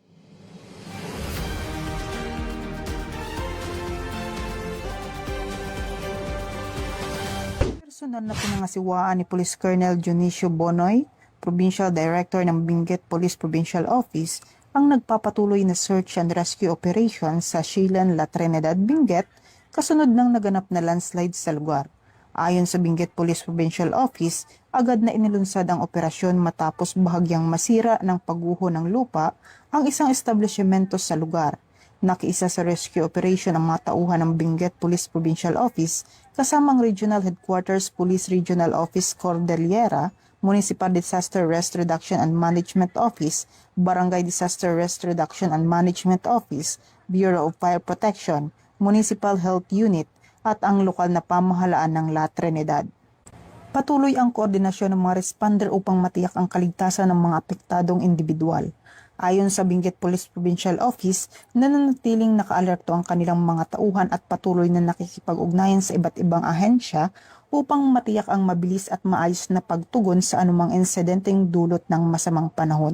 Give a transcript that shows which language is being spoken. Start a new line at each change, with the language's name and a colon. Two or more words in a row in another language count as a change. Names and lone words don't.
Filipino: Personal na pinangasiwaan ni Police Colonel Dionisio Bonoy, Provincial Director ng Benguet Police Provincial Office, ang nagpapatuloy na
English: search and rescue operation
Filipino: sa Shilan, La Trinidad, Benguet, kasunod ng naganap na landslide sa lugar. Ayon sa Benguet Police Provincial Office, agad na inilunsad ang operasyon matapos bahagyang masira ng pagguho ng lupa ang isang establishmento sa lugar. Nakiisa sa
English: rescue operation
Filipino: ang mga tauhan ng Benguet Police Provincial Office kasama ang Regional Headquarters Police Regional Office Cordillera, Municipal Disaster Risk Reduction and Management Office, Barangay Disaster Risk Reduction and Management Office, Bureau of Fire Protection, Municipal Health Unit, at ang lokal na pamahalaan ng La Trinidad. Patuloy ang koordinasyon ng mga responder upang matiyak ang kaligtasan ng mga apektadong individual. Ayon sa Benguet Police Provincial Office, nananatiling nakaalerto ang kanilang mga tauhan at patuloy na nakikipag-ugnayan sa iba't ibang ahensya upang matiyak ang mabilis at maayos na pagtugon sa anumang insidenteng dulot ng masamang panahon.